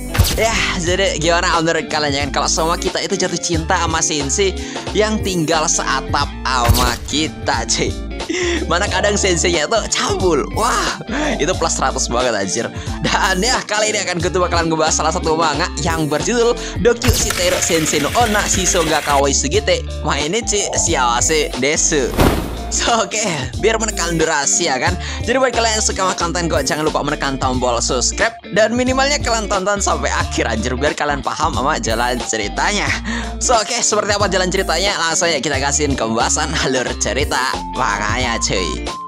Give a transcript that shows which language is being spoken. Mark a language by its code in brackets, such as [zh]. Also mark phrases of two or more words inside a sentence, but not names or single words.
[id] Ya, jadi gimana menurut kalian ya kan kalau semua kita itu jatuh cinta sama sensei yang tinggal seatap sama kita, cuy. Mana kadang senseinya itu cabul. Wah, itu plus 100 banget anjir. Dan ya, kali ini akan gue bakalan ngebahas salah satu manga yang berjudul Dokyu Shiteru Sensei no Onna Shiso ga Kawai Sugite Mainichi Shiawase Desu. Oke, biar menekan durasi ya kan. Jadi buat kalian yang suka sama konten gue, jangan lupa menekan tombol subscribe. Dan minimalnya kalian tonton sampai akhir anjir, biar kalian paham sama jalan ceritanya. Oke, seperti apa jalan ceritanya? Langsung ya kita kasihin pembahasan alur cerita manganya cuy.